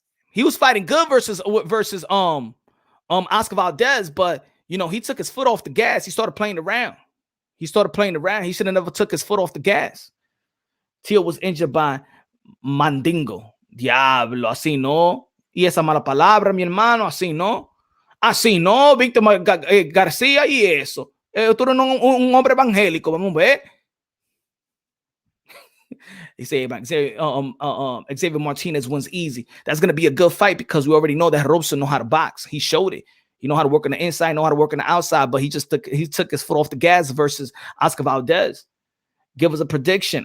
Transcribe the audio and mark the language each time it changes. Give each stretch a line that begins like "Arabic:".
English: He was fighting good versus Oscar Valdez, but he took his foot off the gas. He started playing around. He should have never took his foot off the gas. Tio was injured by Mandingo.
Spanish: Diablo, así no. Y esa mala palabra, mi hermano, así no. Así no, Víctor García y eso. Tú eres un hombre evangélico, vamos a ver.
English: He said Xavier Martinez wins easy. That's going to be a good fight because we already know that Robson know how to box. He showed it. He know how to work on the inside, know how to work on the outside, but he took his foot off the gas versus Oscar Valdez. Give us a prediction.